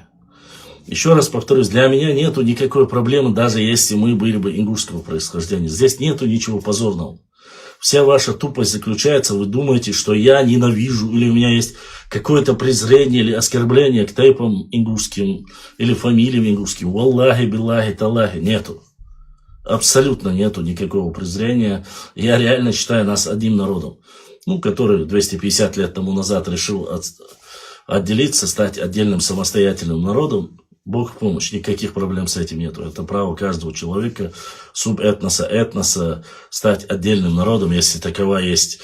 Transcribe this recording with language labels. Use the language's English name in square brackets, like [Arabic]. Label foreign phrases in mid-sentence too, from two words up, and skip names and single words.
[Russian] Еще раз повторюсь, для меня нету никакой проблемы, даже если мы были бы ингушского происхождения. Здесь нету ничего позорного. Вся ваша тупость заключается, вы думаете, что я ненавижу, или у меня есть какое-то презрение или оскорбление к тейпам ингушским, или фамилиям ингушским. [Arabic] والله بالله تالله. [Russian] Нету. Абсолютно нету никакого презрения. Я реально считаю нас одним народом, ну, который 250 лет тому назад решил отделиться, стать отдельным самостоятельным народом. Бог в помощь, никаких проблем с этим нету. Это право каждого человека, этноса, стать отдельным народом, если такова есть.